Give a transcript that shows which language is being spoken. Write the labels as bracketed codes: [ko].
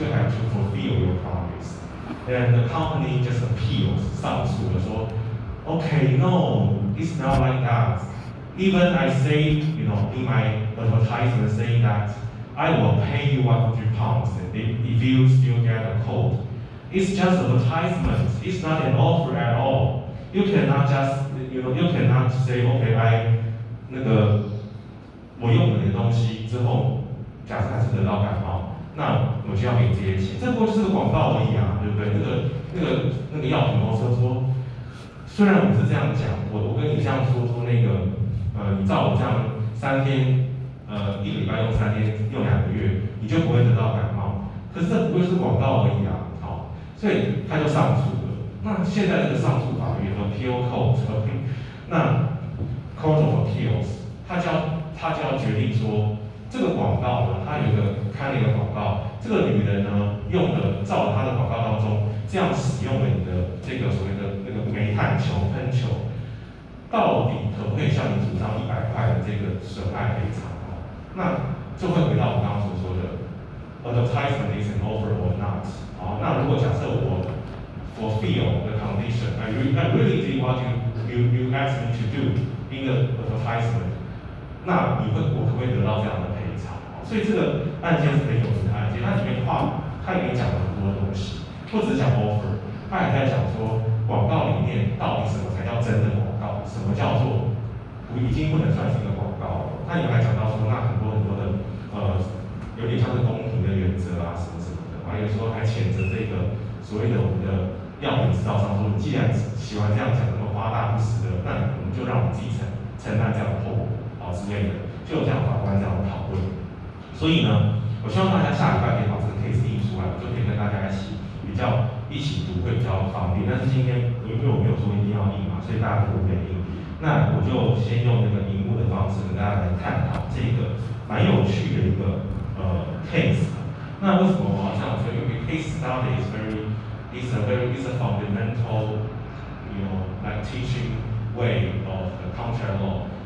[en] You have to fulfill your promise. And the company just appeals, [zh] 上诉了说, [en] okay, no, it's not like that. Even I say, in my advertisement saying that I will pay you 100 pounds if you still get a cold. It's just advertisement. It's not an offer at all. You cannot just, you cannot say, okay, [zh] 我用你的东西之后，假设还是得到感冒，那我就要给你这些钱。这不过就是个广告而已啊，对不对？那个药品公司说，虽然我是这样讲，我跟你这样说你照我这样3天，1个礼拜用3天，用2个月，你就不会得到感冒。可是这不过是广告而已啊，好，所以他就上诉了。那现在这个上诉法院 Appeal Court， 那 Court of Appeals， 他就要决定说，这个广告呢，他开了一个广告，这个女人呢照着她的广告当中这样使用了你的这个所谓的那个煤炭球喷球。到底可不可以向你主张100块的这个损害赔偿？那就会回到我刚刚所说的 [en] advertisement is an offer or not。 [zh] 好，那如果假设我 [en] fulfill the condition, I really did what you asked me to do in the advertisement， [zh] 那我可不可以得到这样的赔偿？所以这个案件是很有名的案件，它里面讲了很多东西，不只讲 offer， 它也在讲说广告里面到底什么才叫真的广告。什么叫做已经不能算是一个广告了？他也还讲到说，那很多的有点像是公平的原则啊，什么的，还有说还谴责这个所谓的我们的药品制造商说，你既然喜欢这样讲那么夸大不实的，那我们就让你自己承担这样的后果啊之类的，就有这样法官这样的讨论。所以呢，我希望大家下礼拜可以把这个 case 印出来，我就可以跟大家一起读会比较方便。但是今天因为我没有说一定要印嘛，所以大家不会印。那我就先用那个荧幕的方式跟大家来探讨这个蛮有趣的一个case。那为什么我要这样说？因为 [en] case study is a fundamental like teaching way of the contract law.